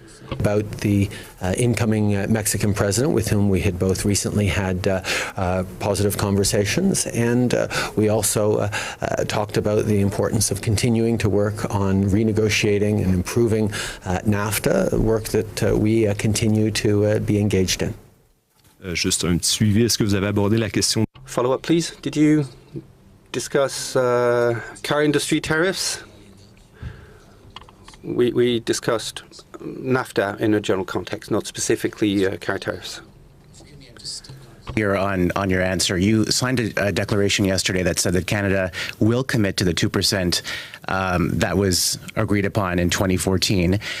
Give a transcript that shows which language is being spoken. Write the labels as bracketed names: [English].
[English] About the incoming Mexican president, with whom we had both recently had positive conversations, and we also talked about the importance of continuing to work on renegotiating and improving NAFTA, work that we continue to be engaged in. [French] Juste un petit suivi, est-ce que vous avez abordé la question? [English] Follow up, please. Did you discuss car industry tariffs? We discussed NAFTA in a general context, not specifically car tariffs. Here on your answer, you signed a declaration yesterday that said that Canada will commit to the 2% that was agreed upon in 2014.